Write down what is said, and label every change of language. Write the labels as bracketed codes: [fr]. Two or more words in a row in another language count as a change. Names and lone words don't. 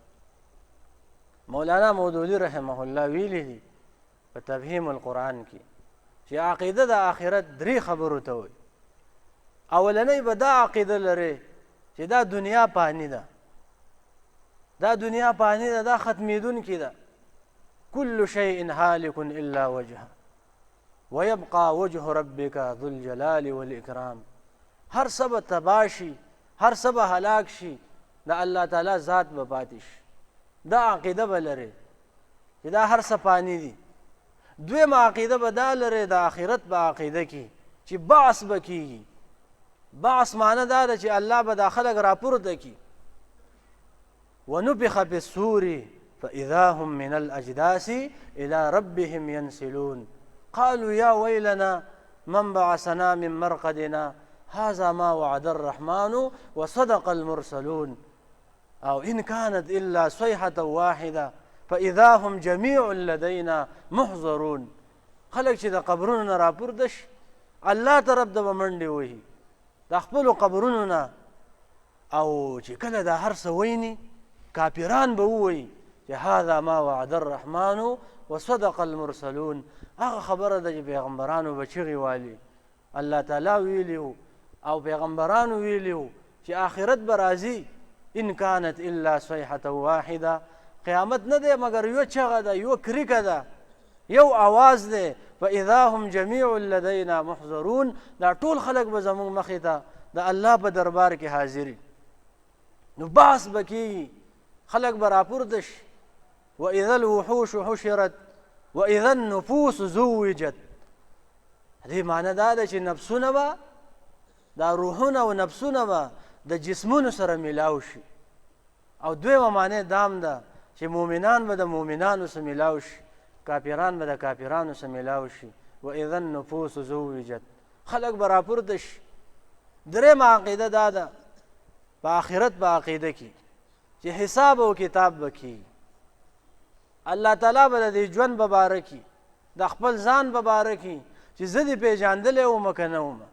[ps] مولانا مودودي [ar] رحمه الله [ps] ویلی دي په تفهیم القرآن کې چې عقیده د آخرت 3 خبرو ته وایي. اولنۍ به دا عقیده لرې چې دا دنیا پانی ده، دا دنیا پانی ده، دا ختمېدونکې ده. [ar] كل شيء هالك إلا وجهه ويبقى وجه ربك ذو الجلال والإكرام. [ps] هر څه به تباه شي، هر څه به هلاک شي، د الله تعالی ذات به پاتې شي. دا عقیده به لرې چې دا هر څه پانی دي. دویمه عقیده به دا لرې د آخرت په عقیده کې چې بعث به کېږي. بعث معنی دا ده چې الله به دا خلک راپورته کړي. [ar] ونفخ فی الصور فإذا هم من الأجداث إلى ربهم ينسلون قالوا يا ويلنا من بعثنا من مرقدنا هذا ما وعد الرحمن وصدق المرسلون أو إن كانت إلا صيحة واحدة فإذا هم جميع لدينا محضرون. [ps] خلق چې د قبرونو نه راپورته شي الله طرف ته به منډې وهي د خپلو قبرونو نه، او چې کله دا هر څه ویني کافران به ووایي چې [ar] هذا ما وعد الرحمن وصدق المرسلون. [ps] هغه خبره ده چې پیغمبرانو به چغې والي، الله تعالی ویلي وو او پیغمبرانو ویلي وو چې آخرت به راځي. [ar] ان كانت الا صيحة واحده، [ps] قیامت نه دی مګر یو چغه ده، یو کریکه ده، یو آواز دی. [ar] فاذا هم جميع لدينا محضرون، [ps] دا ټول خلق به زموږ مخې ته د الله په دربار کې حاضري. نو بحث به کېږي، خلق به راپورته شي. [ar] واذا الوحوش حشرت واذا النفوس زوجت. [ps] دې معنی دا ده چې نفسونه به، دا روحونه او نفسونه به د جسمونو سره میلاو شي. او دویمه معنی دام ده چې مؤمنان به د مؤمنانو سره میلاو شي، کافران به د کافرانو سره میلاو شي. [ar] واذا النفوس زوجت، [ps] خلق به راپورته شي. درېمه عقیده دا ده په آخرت په عقیده کې چې حساب او کتاب به کېږي. الله تعالی به د دې ژوند په باره کې د خپل ځان په باره کې چې زه دې پېژندلی وم که نه وم.